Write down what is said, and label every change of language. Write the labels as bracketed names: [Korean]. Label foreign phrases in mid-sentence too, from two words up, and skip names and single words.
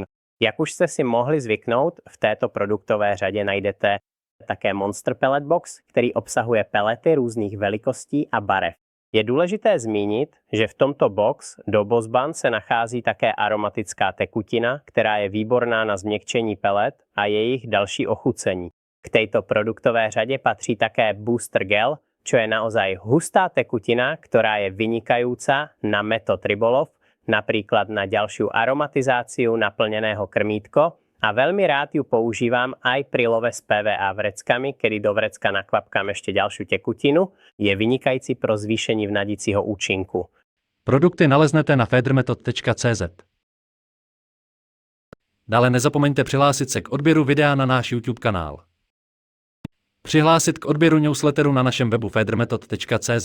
[Czech] Jak už jste si mohli zvyknout, v této produktové řadě najdete také Monster Pellet Box, který obsahuje pelety různých velikostí a barev. Je důležité zmínit, že v tomto box do Bossban se nachází také aromatická tekutina, která je výborná na změkčení pelet a jejich další ochucení. K této produktové řadě patří také Booster Gel, [Slovak] čo je naozaj hustá tekutina, ktorá je vynikajúca na metod rybolov, napríklad na ďalšiu aromatizáciu naplneného krmítko, a veľmi rád ju používam aj pri love s PVA vreckami, kedy do vrecka nakvapkám ešte ďalšiu tekutinu. [Czech] Je vynikající pro zvýšení vnadicího účinku. Produkty naleznete na federmethod.cz. Dále nezapomeňte přihlásit se k odběru videa na náš YouTube kanál. Přihlásit k odběru newsletteru na našem webu federmethod.cz.